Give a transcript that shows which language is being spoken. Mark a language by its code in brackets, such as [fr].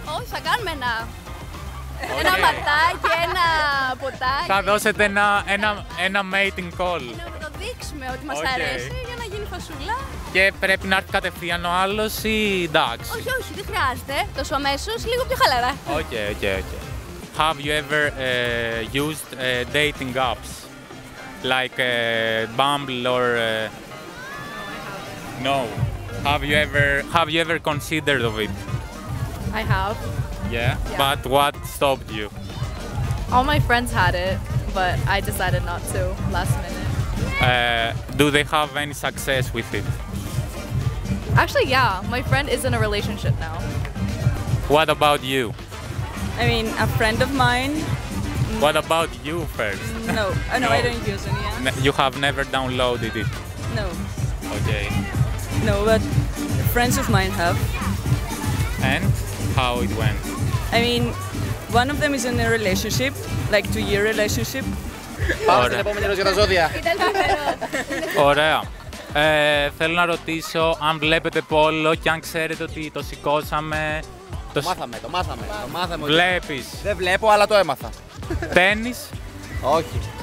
[el] Όχι, θα κάνουμε ένα ματάκι, ένα ποτάκι. Θα δώσετε ένα mating call. Να το δείξουμε ότι μας αρέσει για να γίνει φασούλα. Και πρέπει να έρθει κατευθείαν ο άλλος ή εντάξει? Όχι, δεν χρειάζεται. Τόσο αμέσως, λίγο πιο χαλαρά. Οκ. [en] Have you ever used dating apps like Bumble or no? Have you ever considered of it? I have. Yeah. But what stopped you? All my friends had it, but I decided not to last minute. Do they have any success with it? Actually, yeah. My friend is in a relationship now. What about you? I mean, a friend of mine. What about you first? No, I don't use any. Yeah? You have never downloaded it? No. Okay. No, but friends of mine have. And how it went? I mean, one of them is in a relationship, like 2-year relationship. [el] Πάμε στην επόμενη ερώτηση για τα ζώδια. Ωραία. Θέλω να ρωτήσω αν βλέπετε πόλο και αν ξέρετε ότι το σηκώσαμε. Το μάθαμε. Βλέπεις? Δεν βλέπω, αλλά το έμαθα. Τένις? Όχι.